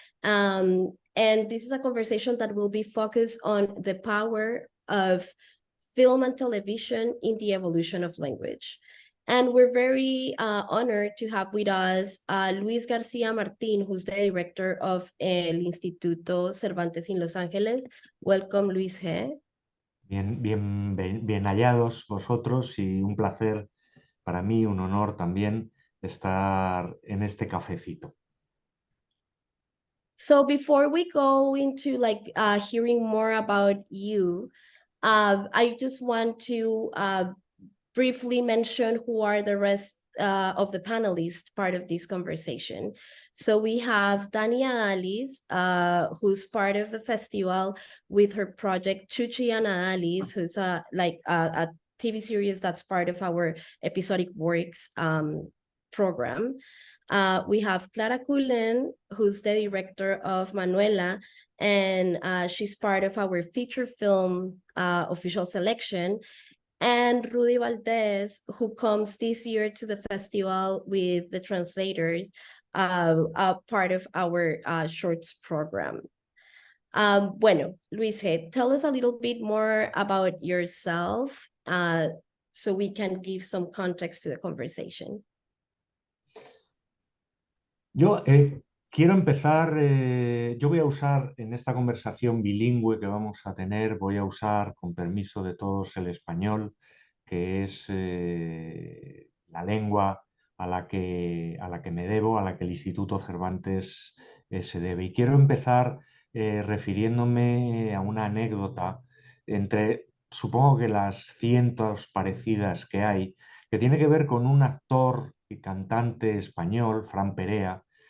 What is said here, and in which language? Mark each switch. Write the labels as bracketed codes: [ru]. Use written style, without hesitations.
[en] And this is a conversation that will be focused on the power of film and television in the evolution of language. And we're very honored to have with us Luis García Martín, who's the director of el Instituto Cervantes in Los Ángeles. Welcome, Luisgé. [es] Bien hallados vosotros y un placer para mí, un honor también estar en este cafecito. [en] So before we go into hearing more about you, I just want to briefly mention who are the rest of the panelists part of this conversation. So we have Dani Adalis, who's part of the festival with her project Chuchi and Adalis, who's a TV series that's part of our episodic works program. We have Clara Cullen, who's the director of Manuela, and she's part of our feature film official selection. And Rudy Valdez, who comes this year to the festival with the translators, part of our shorts program. Bueno, Luisgé, tell us a little bit more about yourself so we can give some context to the conversation. [es] Yo quiero empezar, yo voy a usar en esta conversación bilingüe que vamos a tener, voy a usar con permiso de todos el español, que es la lengua a la que me debo, a la que el Instituto Cervantes se debe. Y quiero empezar refiriéndome a una anécdota entre, supongo que las cientos parecidas que hay, que tiene que ver con un actor y cantante español, Fran Perea,